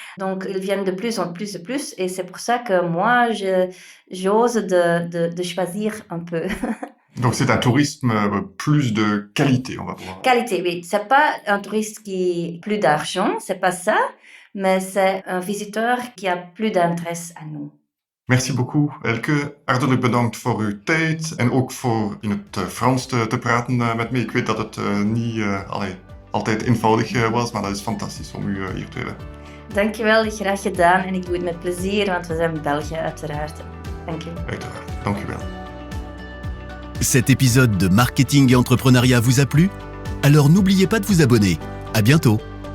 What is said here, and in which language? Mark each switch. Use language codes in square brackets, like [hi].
[fr] Donc, ils viennent de plus en plus, et c'est pour ça que moi, j'ose de choisir un peu. Donc c'est un tourisme plus de qualité, on va voir. Qualité, oui. C'est pas un touriste qui a plus d'argent, c'est pas ça, mais c'est un visiteur qui a plus d'intérêt à nous. Merci beaucoup, Elke. [nl] Hartelijk bedankt voor uw tijd en ook voor in het Frans te praten met me. Ik weet dat het niet altijd eenvoudig was, maar dat is fantastisch om u hier te hebben. Dankjewel, graag gedaan. En ik doe het met plezier, want we zijn België uiteraard. Dank je. Uiteraard, dank u wel. [fr] Cet épisode de Marketing et Entrepreneuriat vous a plu? Alors n'oubliez pas de vous abonner. À bientôt!